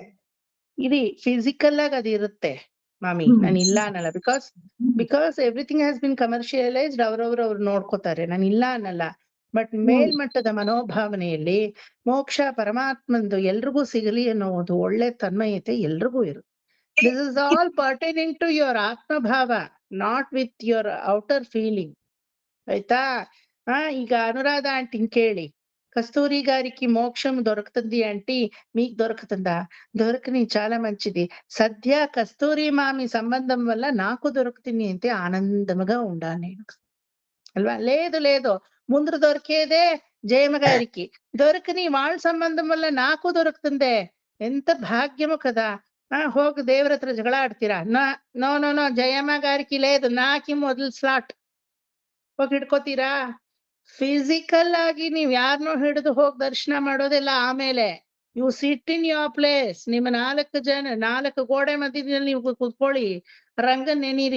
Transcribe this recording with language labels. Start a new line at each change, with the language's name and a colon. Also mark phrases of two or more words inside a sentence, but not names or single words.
Kannada: ಇದು ಫಿಸಿಕಲ್ ಆಗಿ ಅದು ಇರುತ್ತೆ ಮಾಮಿ, ನಾನು ಇಲ್ಲ ಅನ್ನಲ್ಲ.
English: because everything has been commercialised,
Kannada: ಅವ್ರು ನೋಡ್ಕೋತಾರೆ, ನಾನು ಇಲ್ಲ ಅನ್ನಲ್ಲ. ಬಟ್ ಮೇಲ್ಮಟ್ಟದ ಮನೋಭಾವನೆಯಲ್ಲಿ ಮೋಕ್ಷ ಪರಮಾತ್ಮಂದು ಎಲ್ರಿಗೂ ಸಿಗಲಿ ಅನ್ನೋ ಒಂದು ಒಳ್ಳೆ ತನ್ಮಯತೆ ಎಲ್ರಿಗೂ ಇರುತ್ತೆ.
English: This is all pertaining to your ಆತ್ಮಭಾವ, not with your outer feeling.
Kannada: ಆಯ್ತಾ? ಈಗ ಅನುರಾಧ ಆಂಟಿನ್ ಕೇಳಿ,
Telugu: కస్తూరి గారికి మోక్షం దొరుకుతుంది అంటే మీకు దొరుకుతుందా? దొరకని చాలా మంచిది. సద్య కస్తూరి మామి సంబంధం వల్ల నాకు దొరుకుతుంది అంటే ఆనందముగా ఉండాలి నేను అల్వా? లేదు లేదు, ముందు దొరికేదే జయమ్మ గారికి, దొరకని వాళ్ళ సంబంధం వల్ల నాకు దొరుకుతుందే, ఎంత భాగ్యము కదా.
Kannada: ಹೋಗಿ ದೇವ್ರ ಹತ್ರ ಜಗಳ ಆಡ್ತೀರಾ?
English: no no no,
Kannada: ಜಯಮ್ಮ
Telugu: గారికి లేదు,
Kannada: ನಾಕಿ ಮೊದಲು ಸ್ಲಾಟ್ ಹೋಗಿ ಹಿಡ್ಕೋತೀರಾ? ಫಿಸಿಕಲ್ ಆಗಿ ನೀವ್ ಯಾರನ್ನೋ ಹಿಡಿದು ಹೋಗಿ ದರ್ಶನ ಮಾಡೋದಿಲ್ಲ. ಆಮೇಲೆ
English: you sit in your place,
Kannada: ನಿಮ್ಮ 4 ಗೋಡೆ ಮಧ್ಯದಲ್ಲಿ ನೀವು ಕೂತ್ಕೊಳ್ಳಿ, ರಂಗನ್ ನೆನೀರಿ.